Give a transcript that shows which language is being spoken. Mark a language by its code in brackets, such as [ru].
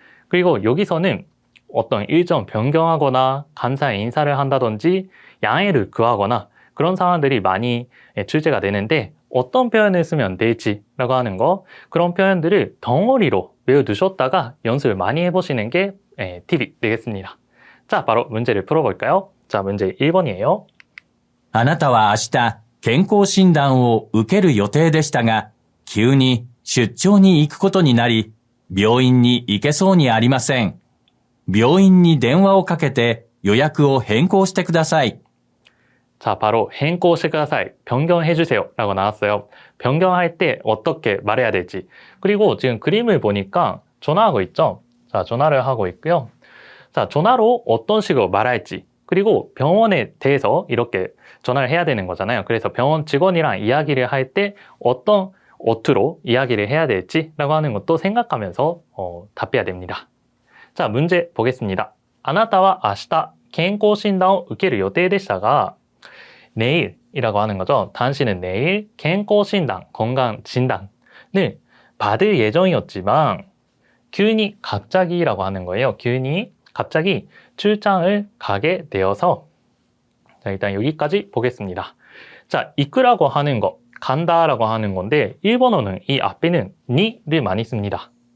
[ko] 그리고 여기서는 어떤 일정 변경하거나 감사의 인사를 한다든지 양해를 구하거나 그런 상황들이 많이 출제가 되는데 어떤 표현을 쓰면 될지라고 하는 거, 그런 표현들을 덩어리로 외워두셨다가 연습을 많이 해보시는 게 팁이 되겠습니다. 자, 바로 문제를 풀어볼까요? 자, 문제 1번이에요. [ja] あなたは明日、健康診断を受ける予定でしたが、急に出張に行くことになり、病院に行けそうにありません。病院に電話をかけて予約を変更してください。 [ko] 자, 바로 [ja] 変更してください. [ko] 변경해주세요 라고 나왔어요. 변경할 때 어떻게 말해야 될지. 그리고 지금 그림을 보니까 전화하고 있죠? 자, 전화를 하고 있고요. 자, 전화로 어떤 식으로 말할지. 그리고 병원에 대해서 이렇게 전화를 해야 되는 거잖아요. 그래서 병원 직원이랑 이야기를 할 때 어떤 어투로 이야기를 해야 될지라고 하는 것도 생각하면서 답해야 됩니다. 자, 문제 보겠습니다. [ja] あなたは明日健康診断を受ける予定でしたが [ko] 내일이라고 하는 거죠. 당신은 내일健康診断, 건강진단을 받을 예정이었지만 균이 갑자기라고 하는 거예요. 균이 갑자기 출장을 가게 되어서 자, 일단 여기까지 보겠습니다. 자, 이끄라고 하는 거, 간다라고 하는 건데 일본어는 이 앞에는 니를 많이 씁니다.